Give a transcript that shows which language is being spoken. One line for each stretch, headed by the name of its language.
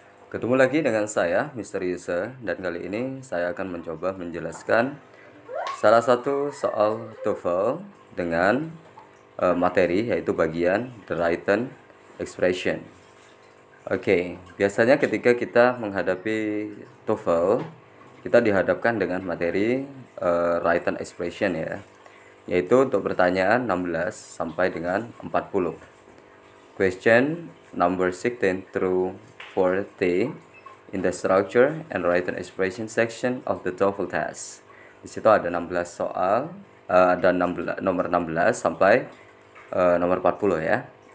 Indonesian: Ketemu lagi dengan saya Mr. Yusuf, dan kali ini saya akan mencoba menjelaskan salah satu soal TOEFL dengan materi yaitu bagian the written expression. Oke, biasanya ketika kita menghadapi TOEFL, kita dihadapkan dengan materi written expression ya, yaitu untuk pertanyaan 16 sampai dengan 40.
English: Question number 16 through 40 in the structure and written expression section of the TOEFL test.
Indonesian: Di situ ada 16 soal, dan nomor 16 sampai nomor 40 ya.